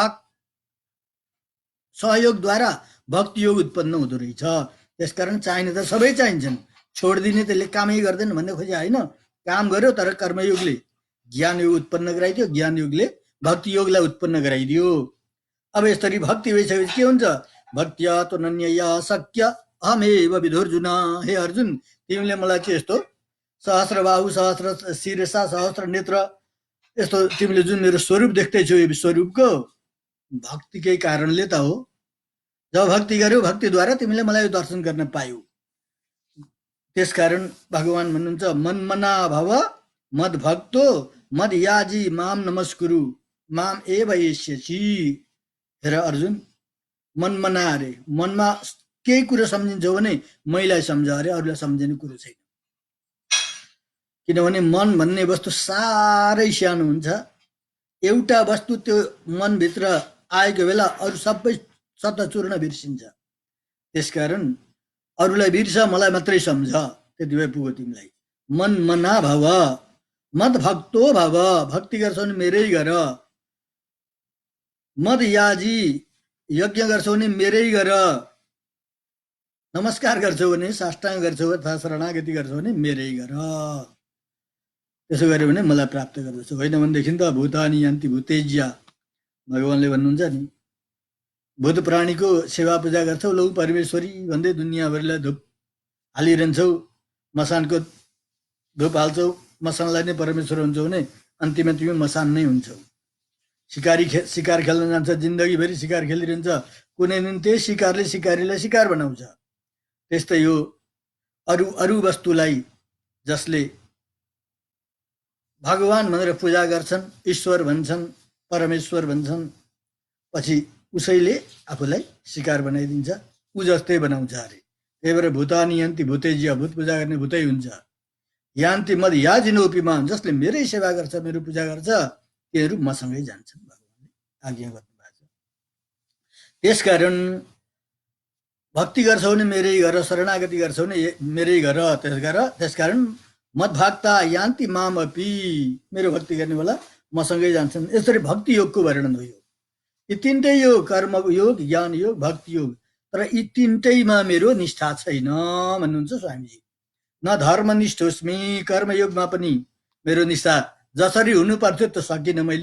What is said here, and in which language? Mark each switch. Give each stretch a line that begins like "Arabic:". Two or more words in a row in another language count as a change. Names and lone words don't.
Nepali: सहयोगद्वारा भक्ति योग उत्पन्न हुँदो रहेछ त्यसकारण चाहिने त सबै चाहिन्छन् छोडिदिने त्यसले कामै गर्दैन भन्ने खोजे होइन काम गर्यो तर कर्मयोगले ज्ञान योग उत्पन्न गराइदियो ज्ञान योगले भक्ति योगलाई उत्पन्न गराइदियो अब यसरी भक्ति भइसकेपछि के हुन्छ
Sanskrit: भक्त्या त्वनन्यया शक्य अहमेव विधुर्जुन,
Nepali: हे अर्जुन तिमीले मलाई चाहिँ यस्तो
Sanskrit: सहस्र बाहु सहस्र शिरसा सहस्र नेत्र
Nepali: यस्तो तिमीले जुन मेरो स्वरूप देख्दैछौ यो स्वरूपको भक्तिकै कारणले त हो। जब भक्ति गर्यो भक्तिद्वारा तिमीले मलाई दर्शन गर्न पायौ। त्यसकारण भगवान भन्नुहुन्छ
Sanskrit: मनमना भव मद भक्तो मद याजी माम नमस्कुरु माम एव एष्यसि।
Nepali: हेर अर्जुन, मनमना अरे मनमा केही कुरो सम्झिन्छौ भने मैलाई सम्झ अरे, अरूलाई सम्झिने कुरो छैन। किनभने मन भन्ने वस्तु साह्रै सानो हुन्छ। एउटा वस्तु त्यो मनभित्र आएको बेला अरू सबै सतचूर्ण बिर्सिन्छ। त्यसकारण अरूलाई बिर्स, मलाई मात्रै सम्झ, त्यति भए पुग्यो तिमीलाई।
Sanskrit: मन मना भव मद भक्तो भव,
Nepali: भक्ति गर्छौ भने मेरै गर।
Sanskrit: मद याजी,
Nepali: यज्ञ गर्छौ भने मेरै गर। नमस्कार गर्छौ भने, साष्टाङ्ग गर्छौ अथवा शरणागति गर्छौ भने मेरै गर। त्यसो गर्यो भने मलाई प्राप्त गर्दछौ। होइन भनेदेखि त
Sanskrit: भूतानी यान्ति भूतेज्या,
Nepali: भगवानले भन्नुहुन्छ नि। भूत प्राणीको सेवा पूजा गर्छौ, लौ परमेश्वरी भन्दै दुनियाँभरिलाई धुप हालिरहन्छौ, मसानको धुप हाल्छौ, मसानलाई नै परमेश्वर हुन्छौ भने अन्तिममा तिमी मसान नै हुन्छौ। शिकार खेल्न जान्छ, जिन्दगीभरि शिकार खेलिरहन्छ, कुनै दिन त्यही शिकारले शिकारीलाई शिकार बनाउँछ। त्यस्तै हो, अरू वस्तुलाई जसले भगवान भनेर पूजा गर्छन्, ईश्वर भन्छन्, परमेश्वर भन्छन्, पछि उसैले आफूलाई शिकार बनाइदिन्छ, ऊ जस्तै बनाउँछ अरे। त्यही भएर
Sanskrit: भूतानी यान्ति भूतेज्य,
Nepali: भूत पूजा गर्ने भूतै हुन्छ।
Sanskrit: यान्ति मद याजिनोपिमान,
Nepali: जसले मेरै सेवा गर्छ, मेरो पूजा गर्छ, तिनीहरू मसँगै जान्छन्, भगवानले आज्ञा गर्नुभएको छ। त्यसकारण भक्ति गर्छौ भने मेरै गर, शरणागति गर्छौ भने मेरै गर। त्यसकारण
Sanskrit: मद्भक्ता यान्ति माम अपि,
Nepali: मेरो भक्ति गर्ने बेला मसँगै जान्छन्। यसरी भक्ति योगको वर्णन हो। यी तिनटै योग, कर्म योग, ज्ञान योग, भक्ति योग, तर यी तिनटैमा मेरो निष्ठा छैन भन्नुहुन्छ स्वामीजी।
Sanskrit: न धर्मनिष्ठोस्मि,
Nepali: कर्मयोगमा पनि मेरो निष्ठा जसरी हुनु पर्थ्यो त सकिनँ मैले।